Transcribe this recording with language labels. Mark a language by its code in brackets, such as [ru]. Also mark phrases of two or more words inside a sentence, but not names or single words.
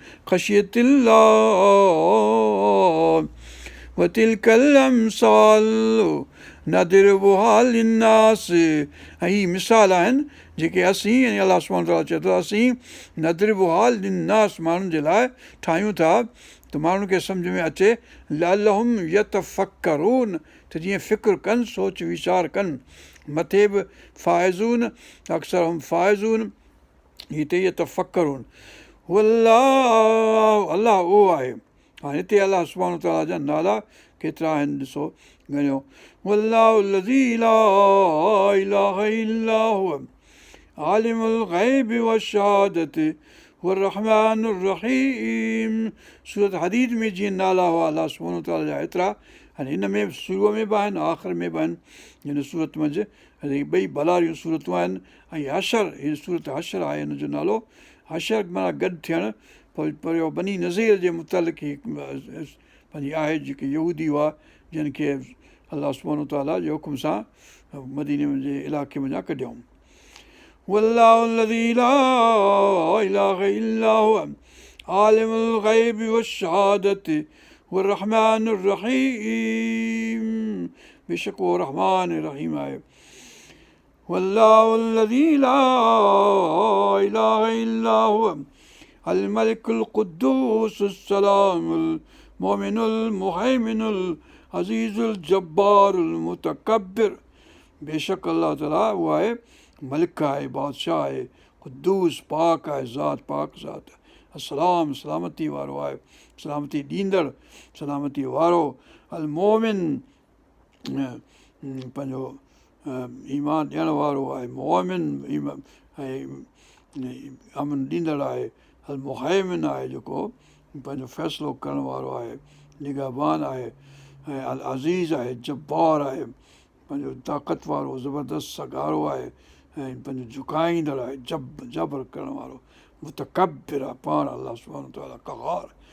[ar] خشية الله وتلك الأمثال نضربها للناس [sd] ऐं हीअ मिसाल आहिनि जेके असीं यानी अलाह सुब्हानो तआला चए थो असीं [ar] نضربها للناس [sd] माण्हुनि जे लाइ ठाहियूं था त माण्हुनि खे सम्झ में अचे [ar] لعلهم يتفكرون [sd] त जीअं फ़िक्रु कनि सोच वीचार कनि मथे बि फाइज़ून अक्सर हम फाइज़ून हीअ त यतफक्करून अलाह उहो आहे हाणे हिते अलाह सुब्हानो तआला जा नाला केतिरा आहिनि ॾिसो ॻणियो [ar] والله الذي لا إله إلا هو عالم الغيب والشهادة هو الرحمن الرحيم [sd] सूरत हदीद में जीअं नाला हुआ अलाह सुब्हानो तआला जा एतिरा हाणे हिन में शुरूअ में बि आहिनि आख़िर में बि आहिनि हिन सूरत मंझि ॿई भलारियूं सूरतूं आहिनि ऐं हशर हीअ सूरत हशर आहे हिन जो नालो हशर माना गॾु थियणु पर बनी नज़ीर जे मुतालिक़ पंहिंजी आहे जेके यहूदी हुआ जिन खे अलाह सुब्हानहू तआला जे हुकुम सां मदीने जे इलाइक़े में कढियऊं। [ar] والله الذي لا إله إلا هو عالم الغيب والشهادة هو الرحمن الرحيم. [sd] बेशक उहो रहमान रहीम आहे। [ar] والله الذي لا إله إلا هو الملك القدوس السلام المؤمن المهيمن العزيز الجبار المتكبر. [sd] बेशक अलाह ताला उहो आहे मलिक आहे, बादशाह आहे, क़ुद्दूस पाक आहे, ज़ात पाक ज़ात, अस्सलाम सलामती वारो आहे, सलामती ॾींदड़, सलामती वारो, अल मोमिन पंहिंजो ईमान ॾियण वारो आहे, मोमिन अमन ॾींदड़ आहे, अल मुहैमिन आहे जेको पंहिंजो फ़ैसिलो करण वारो आहे, निगहबान आहे, ऐं अल अज़ीज़ आहे, जब्बार आहे, पंहिंजो ताक़त वारो ज़बरदस्त सगारो आहे, ऐं पंहिंजो झुकाईंदड़ आहे, जबर करण वारो, मुतकब्बिर आहे पाण अलाह सुब्हानहू तआला क़हार।